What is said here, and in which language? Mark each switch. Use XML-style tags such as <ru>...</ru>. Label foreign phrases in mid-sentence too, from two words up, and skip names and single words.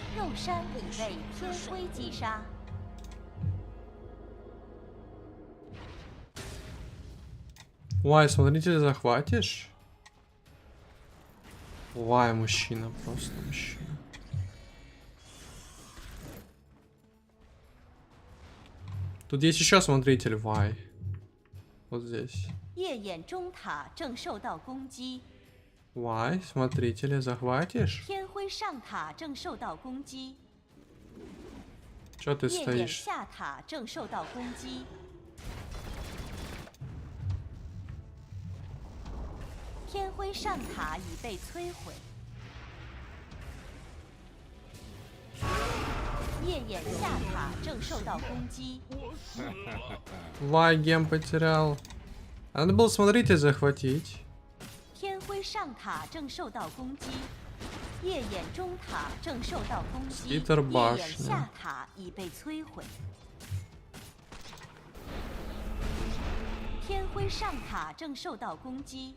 <zh>后山已被天辉击杀。</zh> <ru>Вай, смотрите, захватишь? Вай, мужчина, просто мужчина. Тут есть еще смотритель Вай. Вот здесь.</ru> <zh>夜眼中塔正受到攻击。</zh> <ru>Вай, смотрителя захватишь?</ru> <zh>天辉上塔正受到攻击。</zh> <ru>Чё ты</ru> <zh>夜眼</zh> <ru>стоишь?</ru> <zh>下塔正受到攻击。 天辉上塔已被摧毁。夜眼下塔正受到攻击。</zh> <ru>Вай, гем потерял. Надо было смотрителя захватить.</ru> <zh>天辉上塔正受到攻击。夜眼中塔正受到攻击。夜</zh> <ru>Скитер</ru> <zh>眼</zh> <ru>башня.</ru> <zh>下塔已被摧毁。天辉上塔正受到攻击。</zh>